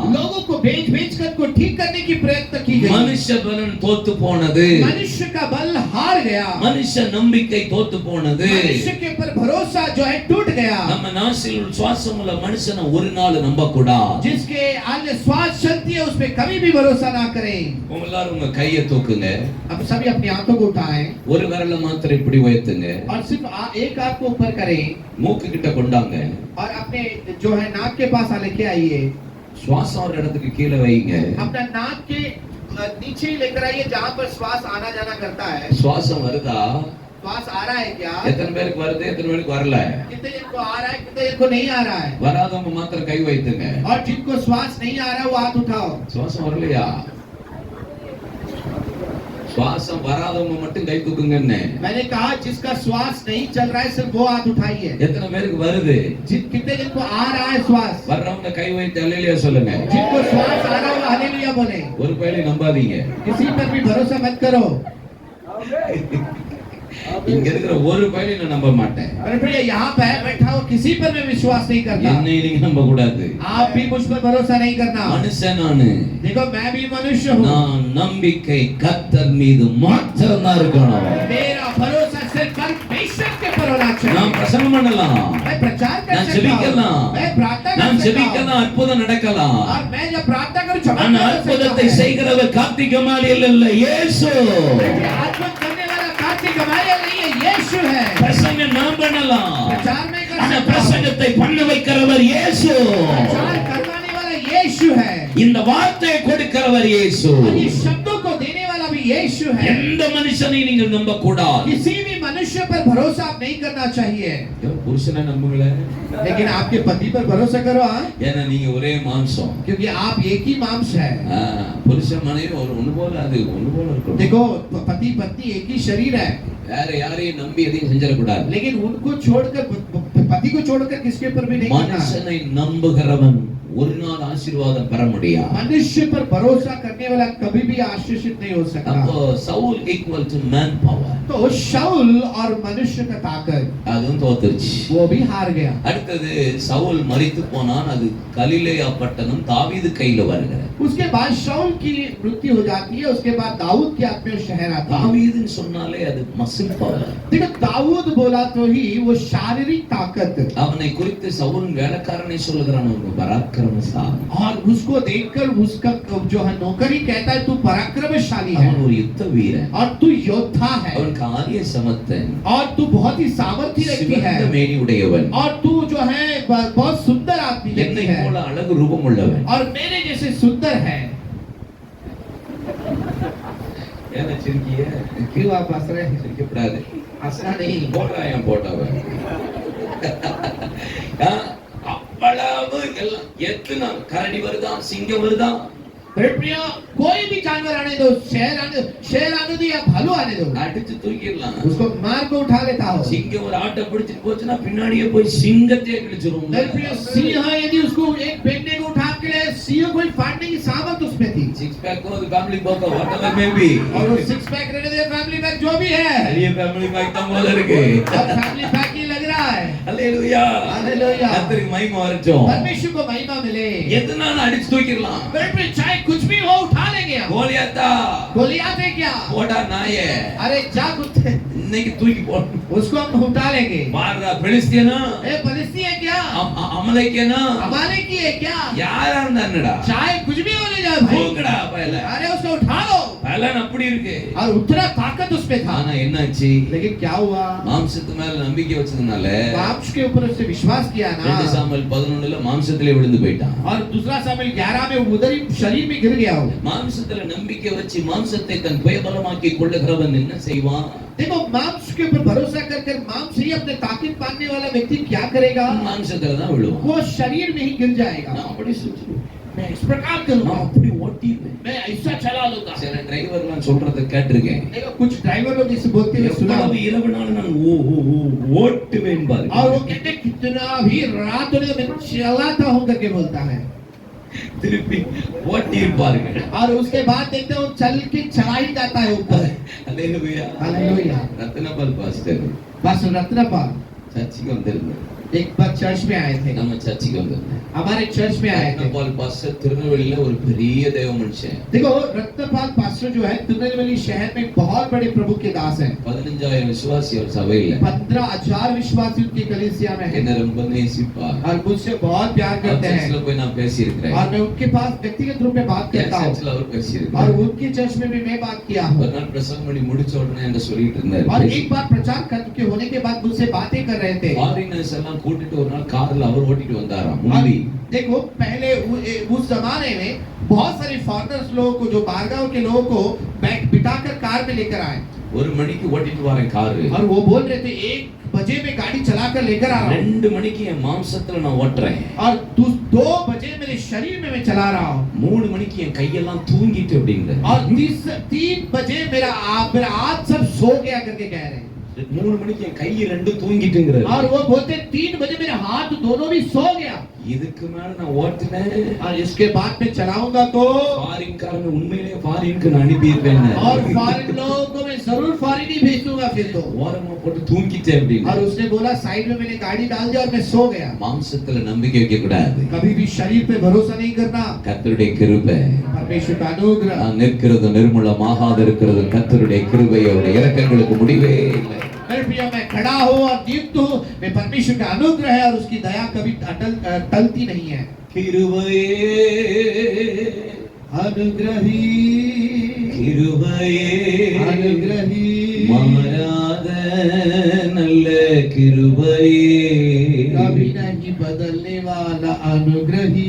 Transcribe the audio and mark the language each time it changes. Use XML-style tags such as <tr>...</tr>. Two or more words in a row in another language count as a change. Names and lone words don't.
<hi>लोगों को भेज भेज कर को ठीक करने की प्रयत्न की गई।</hi> <ta>மனுஷ பலன் தோத்து போனது,</ta> <hi>मनुष्य का बल हार गया,</hi> <ta>மனுஷ நம்பிக்கை தோத்து போனது.</ta> <hi>मनुष्य के ऊपर भरोसा जो है टूट गया।</hi> <ta>நம்ம நாசில் சுவாசம் உள்ள மனுஷனை ஒரு நாள் நம்ப கூடாது.</ta> <hi>जिसके अन्य श्वास चलती है उस पे कभी भी भरोसा ना करें।</hi> <ta>உங்க எல்லாரும் உங்க கையை தூக்குங்க,</ta> <hi>अब सभी अपनी आंखों को उठाएं</hi> <ta>ஒரு விரல மாத்திரம் இப்படி உயர்த்துங்க,</ta> <hi>और सिर्फ एक हाथ को ऊपर करें</hi> <ta>மூக்கு கிட்ட கொண்டாங்க,</ta> <hi>और अपने जो है नाक के पास लेके आइए।</hi> <ta>சுவாசம் ஒரு இடத்துக்கு கீழே வைங்க.</ta> <hi>अपना नाक के नीचे ही लेकर आइए जहाँ पर श्वास आना जाना करता है।</hi> <ta>சுவாசம் வருதா?</ta> <hi>श्वास आ रहा है क्या?</hi> <ta>எத்தனை பேருக்கு வருது, எத்தனை பேருக்கு வரல?</ta> <hi>कितने जन को आ रहा है, कितने जन को नहीं आ रहा है?</hi> <ta>வராதவங்க மாத்திரம் கை வைத்துங்க.</ta> <hi>और जिनको श्वास नहीं आ रहा है वो हाथ उठाओ।</hi> <ta>சுவாசம் வரலையா? சுவாசம் வராதவங்க மட்டும் கை தூக்குங்கன்னு.</ta> <hi>मैंने कहा जिसका श्वास नहीं चल रहा है सिर्फ वो हाथ उठाइए।</hi> <ta>எத்தனை பேருக்கு வருது?</ta> <hi>कितने जन को आ रहा है श्वास?</hi> <ta>வர்றவங்க கை வைத்து அல்லேலூயா சொல்லுங்க.</ta> <hi>जिनको श्वास आ रहा है वो हालेलुया बोले।</hi> <ta>ஒரு பேரை நம்பாதீங்க.</ta> <hi>किसी पर भी भरोसा मत करो।</hi> <ta>இங்க இருக்கிற ஒரு பேரை நான் நம்ப மாட்டேன்.</ta> <hi>अरे भैया यहाँ पे बैठा हो किसी पर मैं विश्वास नहीं करता।</hi> <ta>என்னை நீங்க நம்ப கூடாது.</ta> <hi>आप भी मुझ पर भरोसा नहीं करना।</hi> <ta>மனுஷன் நானு.</ta> <hi>देखो मैं भी मनुष्य हूँ।</hi> <ta>நான் நம்பிக்கை கர்த்தர் மீது மாத்திரம் தான் இருக்கணும்.</ta> <hi>मेरा भरोसा सिर्फ परमेश्वर के पर होना चाहिए।</hi> <ta>நான் பிரசங்கம் பண்ணலாம்,</ta> <hi>मैं प्रचार कर</hi> <ta>நான்</ta> <hi>सकता</hi> <ta>ஜெபிக்கலாம்,</ta> <hi>हूँ, मैं प्रार्थना</hi> <ta>நான்</ta> <hi>कर सकता हूँ,</hi> <ta>ஜெபிக்கலாம், அற்புதம் நடக்கலாம்.</ta> <hi>और मैं जब प्रार्थना करूँ</hi> <ta>ஆனா</ta> <hi>चमत्कार हो सकता</hi> <ta>அற்புதத்தை</ta> <hi>है।</hi> <ta>செய்கிறவர் கார்த்திக் கமாலியல் இல்ல, இயேசு.</ta> <hi>आत्मा करने वाला कार्तिक गमालियल नहीं है, यीशु है।</hi> <ta>பிரசங்கம் நான் பண்ணலாம்,</ta> <hi>प्रचार में कर</hi> <ta>ஆனா</ta> <hi>सकता हूँ,</hi> <ta>பிரசங்கத்தை பண்ண வைக்கிறவர் இயேசு.</ta> <hi>प्रचार करवाने वाला यीशु है,</hi> <ta>இந்த வார்த்தையை கொடுக்கிறவர் இயேசு.</ta> <hi>और ये शब्दों को देने वाला भी यीशु है।</hi> <ta>எந்த மனுஷனை நீங்கள் நம்ப கூடாது.</ta> <hi>किसी भी मनुष्य पर भरोसा आप नहीं करना चाहिए,</hi> <ta>புருஷனை நம்புங்களே,</ta> <hi>लेकिन आपके पति पर भरोसा करो। हाँ,</hi> <ta>ஏன்னா நீங்க ஒரே மாம்சம்.</ta> <hi>क्योंकि आप एक ही मांस है।</hi> <ta>புருஷன் மனைவி ஒரு ஒண்ணு போல, அது ஒண்ணு போல இருக்கும்.</ta> <hi>देखो पति पत्नी एक ही शरीर है,</hi> <ta>வேற யாரையும் நம்பி எதையும் செஞ்சிடக்கூடாது.</ta> <hi>लेकिन उनको छोड़कर पति को छोड़कर किसके ऊपर भी नहीं करना।</hi> <ta>மனுஷனை நம்புகிறவன் ஒரு நாள் ஆசீர்வாதம் பெற முடியாது.</ta> <hi>मनुष्य पर भरोसा करने वाला कभी भी आशीषित नहीं हो सकता।</hi> <ta>அப்போ சவுல்</ta> <en>equal to man power,</en> <hi>तो शाऊल और मनुष्य का ताकत</hi> <ta>அதுவும் தோத்துருச்சு.</ta> <hi>वो भी हार गया।</hi> <ta>அடுத்தது சவுல் மரித்து போனான், அது கலிலேயா பட்டணம் தாவீது கையில வருகிறது.</ta> <hi>उसके बाद शाऊल की मृत्यु हो जाती है, उसके बाद दाऊद के हाथ में शहर आता है।</hi> <ta>தாவீதுன்னு சொன்னாலே அது</ta> <en>muscle power.</en> <hi>देखो दाऊद बोला तो ही वो शारीरिक ताकत,</hi> <ta>அவனை குறித்து சவுல் வேலைக்காரனை சொல்லுகிறான், ஒரு பராக்கிரமசாலி.</ta> <hi>और उसको देखकर उसका जो है नौकरी कहता है तू पराक्रमशाली है,</hi> <ta>அவன் ஒரு யுத்த வீரன்,</ta> <hi>और तू योद्धा है,</hi> <ta>அவன் காரிய சமத்தன்,</ta> <hi>और तू बहुत ही सामर्थ्य व्यक्ति है,</hi> <ta>சிவந்த மேனி உடையவன்,</ta> <hi>और तू जो है बहुत सुंदर आदमी व्यक्ति</hi> <ta>என்னை</ta> <hi>है,</hi> <ta>போல அழகு ரூபம் உள்ளவன்.</ta> <hi>और मेरे जैसे सुंदर है।</hi> <ta>என்ன சிரிக்கிய?</ta> <hi>क्यों आप हंस रहे हैं?</hi> <ta>சிரிக்கப்படாது.</ta> <hi>हंसना नहीं।</hi> <ta>போடுறான் போட்டவன். அவ்வளவு எல்லாம் எத்தனை கரடி வருதா, சிங்கம் வருதா,</ta> <hi>प्रिय कोई भी जानवर आने दो, शेर आने दो या भालू आने दो,</hi> <ta>அடிச்சு தூக்கிடலாம்.</ta> <hi>उसको मार को उठा लेता हो।</hi> <ta>சிங்கம் ஒரு ஆட்டை பிடிச்சிட்டு போச்சுன்னா பின்னாடியே போய் சிங்கத்தையே கிழிச்சிரும்.</ta> <hi>प्रिय सिंह यदि उसको एक बेटे को उठा के ले, सिंह को ही फाड़ने की सामर्थ उसमें थी,</hi> <en>six pack हो family bok whatever may be,</en> <hi>और वो</hi> <en>six pack</en> <hi>रहने दे,</hi> <en>family pack</en> <hi>जो भी है,</hi> <ta>ये</ta> <en>family pack</en> <ta>தான் போல இருக்கு.</ta> <hi>अब</hi> <en>family pack</en> <hi>ही लग रहा है।</hi> <ta>ஹalleluya,</ta> <hi>हालेलुया,</hi> <ta>கர்த்தருக்கு மகிமை வரட்டும்.</ta> <hi>परमेश्वर को महिमा मिले।</hi> <ta>எதனால அடிச்சு தூக்கிடலாம்.</ta> <hi>प्रिय चाहे कुछ भी हो उठा लेंगे हम।</hi> <ta>கோலியாத்தா</ta> <hi>गोलियात है क्या?</hi> <ta>போடா நாயே,</ta> <hi>अरे जा कुत्ते,</hi> <ta>இன்னைக்கு தூக்கி போ.</ta> <hi>उसको हम उठा लेंगे।</hi> <ta>பாரா பெலிஸ்தியனா,</ta> <hi>ए फलिस्ती है क्या?</hi> <ta>அமலேக்கியனா,</ta> <hi>हमारे की है क्या?</hi> <ta>யாரா இருந்தானடா,</ta> <hi>चाहे कुछ भी होने जाए भाई,</hi> <ta>தூக்குடா பையல.</ta> <hi>अरे उसको उठा लो।</hi> <ta>பலன் அப்படி இருக்கு.</ta> <hi>और उतना ताकत उसमें था,</hi> <ta>ஆனா என்னாச்சு?</ta> <hi>लेकिन क्या हुआ?</hi> <ta>மாம்சத்து மேல நம்பிக்கை வச்சதுனால</ta> <hi>मांस के ऊपर उसने विश्वास किया ना,</hi> <ta>2 சாமுவேல் 11ல மாம்சத்திலே விழுந்து போயிட்டான்.</ta> <hi>और दूसरा सामुएल 11 में उधर ही शरीर में गिर गया हो।</hi> <ta>மாம்சத்துல நம்பிக்கை வச்சு மாம்சத்தை தன் புயபலமாக்கி கொள்ளுகிறவன் என்ன செய்வான்?</ta> <hi>देखो मांस के ऊपर भरोसा कर मांस ही अपने ताकत पाने वाला व्यक्ति क्या करेगा?</hi> <ta>மாம்சத்துல தான் விழுவான்.</ta> <hi>वो शरीर में ही गिर जाएगा।</hi> <ta>நான் அப்படி சுற்றுவேன்,</ta> <hi>मैं इस प्रकार करूंगा,</hi> <ta>நான் அப்படி ஓட்டிடுவேன்.</ta> <hi>मैं ऐसा चला लूंगा।</hi> <ta>சில டிரைவர்லாம் சொல்றத கேட்டிருக்கேன்.</ta> <hi>देखो कुछ ड्राइवर लोग इसे बोलते हुए सुना,</hi> <ta>எவ்வளவு இரவுனாலும் நான் ஓட்டுவேன் பாருங்க.</ta> <hi>और वो कहते हैं, कितना भी रात होने मैं चलाता हूं करके बोलता है,</hi> <ta>திருப்பி ஓட்டியிருப்பார்கள்.</ta> <hi>और उसके बाद देखते हो चल के चला ही जाता है ऊपर।</hi> <ta>அல்லேலூயா.</ta> <hi>हालेलुया।</hi> <ta>ரத்னபால் பாஸ்டர்</ta> <hi>बस रत्नपाल</hi> <ta>சர்ச்சுக்கு வந்திருந்தார்.</ta> <hi>एक बार चर्च में आए थे,</hi> <ta>நம்ம சர்ச்சுக்கு வந்திருந்தேன்.</ta> <hi>हमारे चर्च में आए थे।</hi> <ta>ரத்னபால் பாஸ்டர் திருநெல்வேலியில ஒரு பெரிய தேவ மனுஷன்.</ta> <hi>देखो रत्नपाल पास्टर जो है तिरुनेलवेली शहर में बहुत बड़े प्रभु के दास हैं।</hi> <ta>15,000 விசுவாசி அவர் சபையில.</ta> <hi>15,000 विश्वासी उनकी कलीसिया में हैं</hi> <ta>என்ன ரொம்ப நேசிப்பார்.</ta> <hi>और मुझसे बहुत प्यार करते हैं।</hi> <ta>சர்ச்சில் போய் நான் பேசி இருக்கிறேன்.</ta> <hi>और मैं उनके पास व्यक्तिगत रूप में बात करता हूँ</hi> <ta>சர்ச்சில் அவர் பேசி</ta> <hi>और</hi> <ta>இருக்கிறார்.</ta> <hi>उनके चर्च में भी मैं बात किया हूँ।</hi> <ta>ஒரு நாள் பிரசங்கம் பண்ணி முடிச்ச உடனே என்ன சொல்லிட்டு இருந்தார்.</ta> <hi>और एक बार प्रचार करके होने के बाद मुझसे बातें कर रहे थे।</hi> <ta>ஃபாரினர்ஸ் எல்லாம் கூட்டிட்டு ஒரு நாள் கார்ல அவர் ஓட்டிட்டு வந்தாராம் முந்தி.</ta> <hi>देखो पहले उस जमाने में बहुत सारे फॉरेनर्स लोगों को जो बारगांव के लोगों को बिठाकर कार में लेकर आए</hi> <ta>1 மணிக்கு ஓட்டிட்டு வரேன் கார்.</ta> <hi>और वो बोल रहे थे 1 बजे में गाड़ी चलाकर लेकर आ रहा हूँ</hi> <ta>2 மணிக்கு என் மாம்சத்துல நான் ஓட்டுறேன்.</ta> <hi>और 2 बजे मेरे शरीर में मैं चला रहा हूँ</hi> <ta>3 மணிக்கு என் கையெல்லாம் தூங்கிட்டு அப்படிங்கிற.</ta> <hi>और 3 बजे मेरा हाथ सब सो गया करके कह रहे हैं</hi> <ta>3 மணிக்கு என் கை 2 தூங்கிட்டுங்கற.</ta> <hi>और वो बोलते 3 बजे मेरे हाथ दोनों भी सो गया</hi> <ta>இதுக்கு மேல நான் ஓட்டினேன்</ta> <hi>और इसके बाद मैं चलाऊंगा तो</hi> <ta>ஃபாரின்காரங்க உண்மையிலேயே ஃபாரினுக்கு நான் அனுப்பியிருப்பேன்.</ta> <hi>और फॉरेन लोगों को मैं जरूर फॉरेन ही भेज दूंगा फिर तो।</hi> <ta>ஓரமா போட்டு தூங்கிட்டேன் அப்படின்னு.</ta> <hi>और उसने बोला साइड में मैंने गाड़ी डाल दिया और मैं सो गया।</hi> <ta>மாம்சத்துல நம்பிக்கை வைக்க கூடாது.</ta> <hi>कभी भी शरीर पे भरोसा नहीं करना।</hi> <ta>கர்த்தருடைய கிருபை.</ta> <hi>परमेश्वर का अनुग्रह।</hi> <ta>நான் நிற்கிறது நிர்மூலமாகாது இருக்கிறது கர்த்தருடைய கிருபை அவருடைய இரக்கங்களுக்கு முடிவே இல்லை.</ta> <hi>मेरे प्रिय मैं खड़ा हूँ और नियुक्त हूँ मैं परमेश्वर का अनुग्रह है और उसकी दया कभी टलती नहीं है।</hi> <ta>கிருபையே</ta> <hi>अनुग्रही</hi> <ta>கிருபையே</ta> <hi>अनुग्रही</hi> <ta>மாறாத நல்ல கிருபையே</ta> <hi>कभी नहीं बदलने वाला अनुग्रही।</hi>